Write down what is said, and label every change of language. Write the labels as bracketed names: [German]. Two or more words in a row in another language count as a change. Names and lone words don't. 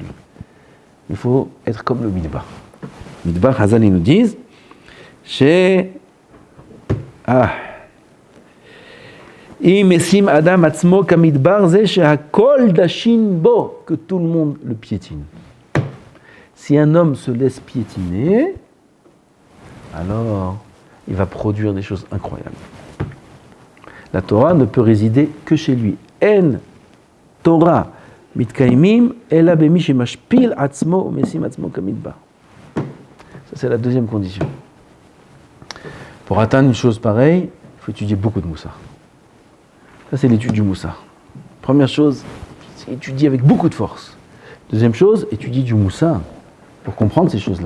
[French] Il faut être comme le Midbar. Midbar, Hazal, ils nous disent, que tout le monde le piétine. Si un homme se laisse piétiner, alors il va produire des choses incroyables. La Torah ne peut résider que chez lui. [Hebrew] אין תורה מתקיימת אלא במי שמשפיל עצמו ומשים עצמו כמדבר. [French] Ça c'est la deuxième condition. Pour atteindre une chose pareille, il faut étudier beaucoup de moussar. Ça c'est l'étude du moussar. Première chose, c'est étudier avec beaucoup de force. Deuxième chose, étudier du moussar pour comprendre ces choses-là.